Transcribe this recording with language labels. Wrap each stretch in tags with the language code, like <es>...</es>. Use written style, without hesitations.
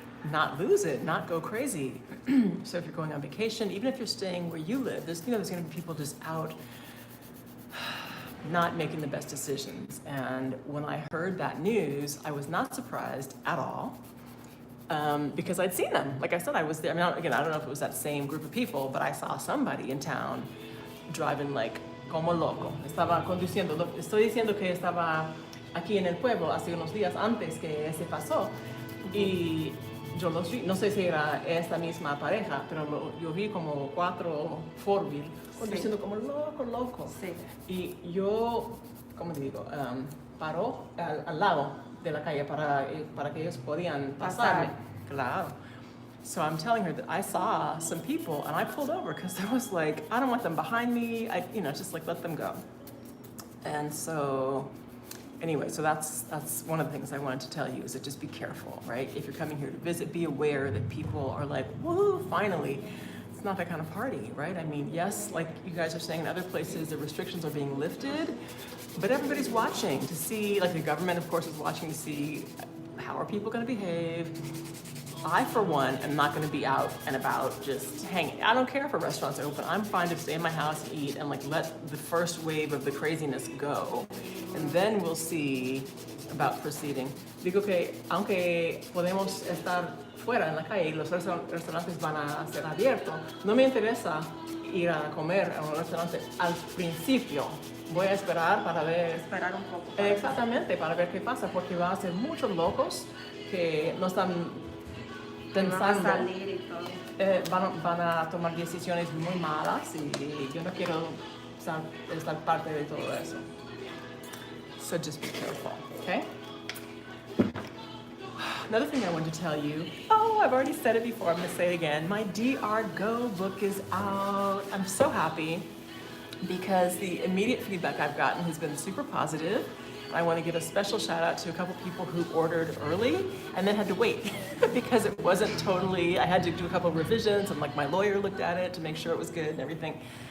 <en>not lose it, not go crazy. So if you're going on vacation, even if you're staying where you live, there's going to be people just out not making the best decisions. And when I heard that news, I was not surprised at all, because I'd seen them. Like I said, I was there. I mean, again, I don't know if it was that same group of people, but I saw somebody in town driving like</en> <es>como loco. Estaba conduciendo. Estoy diciendo que estaba aquí en el pueblo hace unos días antes que se pasó. Y yo los vi, no sé si era esta misma pareja, pero yo vi como 4 four-wheel conduciendo como loco. Sí. Y yo, ¿cómo te digo? Paró al lado de la calle para que ellos podían pasarme. Claro.</es> <en>So I'm telling her that I saw some people and I pulled over because there was like, I don't want them behind me. Just like let them go. And so anyway, so that's one of the things I wanted to tell you is that just be careful, right? If you're coming here to visit, be aware that people are like, woohoo, finally. It's not that kind of party, right? I mean, yes, like you guys are saying in other places, the restrictions are being lifted, but everybody's watching to see, like the government, of course, is watching to see how are people going to behave. I, for one, am not going to be out and about just hanging. I don't care if a restaurant's open. I'm fine to stay in my house and eat and like let the first wave of the craziness go. And then we'll see about proceeding.</en> <es>Digo que aunque podemos estar fuera en la calle y los restaurantes van a ser abiertos, no me interesa ir a comer a un restaurante al principio. Voy a esperar para ver. Esperar un poco. Exactamente, para ver qué pasa, porque van a ser muchos locos que no están pensando, van a salir y todo. van a tomar decisiones muy malas y yo no quiero estar parte de todo eso.</es> <en>So just be careful, okay? Another thing I wanted to tell you, I've already said it before, I'm gonna say it again. My DR Go book is out. I'm so happy because the immediate feedback I've gotten has been super positive. I want to give a special shout out to a couple people who ordered early and then had to wait because it wasn't totally, I had to do a couple of revisions and like my lawyer looked at it to make sure it was good and everything.</en>